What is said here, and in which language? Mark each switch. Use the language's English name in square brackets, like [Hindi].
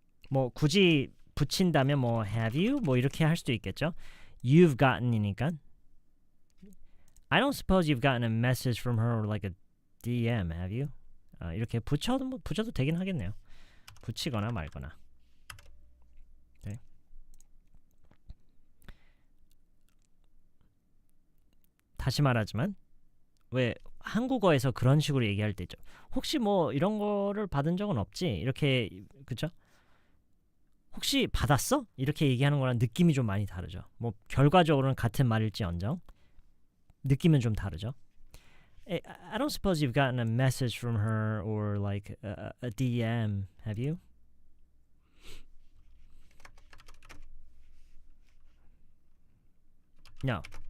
[Korean] 뭐 굳이 붙인다면 뭐 [English] have you [Korean] 뭐 이렇게 할 수도 있겠죠. [English] You've gotten [Korean] 이니까. [English] I don't suppose you've gotten a message from her or like a DM, have you? [Korean] 이렇게 붙여도 되긴 하겠네요. 붙이거나 말거나. 네. 다시 말하지만 왜 한국어에서 그런 식으로 얘기할 때 있죠. 혹시 뭐 이런 거를 받은 적은 없지? 이렇게 그죠? 혹시 받았어? 이렇게 얘기하는 거랑 느낌이 좀 많이 다르죠. 뭐 결과적으로는 같은 말일지언정 느낌은 좀 다르죠. [English] I don't suppose you've gotten a message from her or like a DM, have you? No.